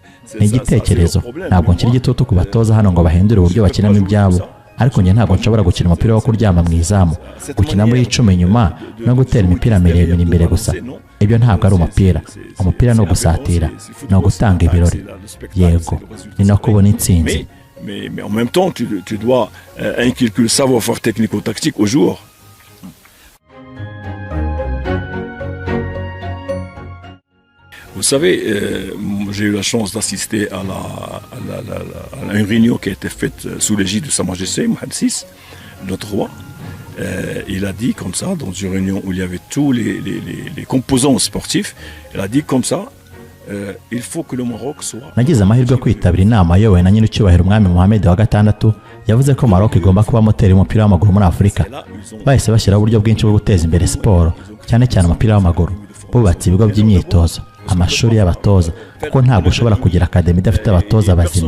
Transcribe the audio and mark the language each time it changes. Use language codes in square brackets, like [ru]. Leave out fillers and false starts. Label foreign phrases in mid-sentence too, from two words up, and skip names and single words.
[rw] Ni igitekerezo, ntabwo nkiri gitutu ku batoza hano ngo bahindure uburyo bakinamo ibyabo, ariko njye ntabwo nshobora gukina umupira wo kuryama mu izamu, gukina muri 10 nyuma no gutera imipira miremire imbere gusa. Ibyo ntabwo ari umupira. Umupira no gusatira, no gutanga ibirori, yego ni no kubona intsinzi. [fr] Mais en même temps tu dois inculquer le savoir-faire technico-tactique aux joueurs. Vous savez, j'ai eu la chance d'assister à une réunion qui a été faite sous l'égide de Sa Majesté Mohamed VI, notre roi. Il a dit comme ça, dans une réunion où il y avait tous les composants sportifs, il a dit comme ça, il faut que le Maroc soit... [rw] Nagize amahirwe yo kwitabira inama yowe na nyiricyubahiro umwami Mohamed wa gatandatu yavuze ko Maroc igomba kuba moteri y'umupira w'amaguru muri Afurika. Bahise bashyiraho uburyo bwinshi bwo guteza imbere siporo, cyane cyane umupira w'amaguru. Bubatse ibigo by'imyitozo, amashuri y'abatoza, kuko ntabwo ushobora kugira akademi idafite abatoza bazima.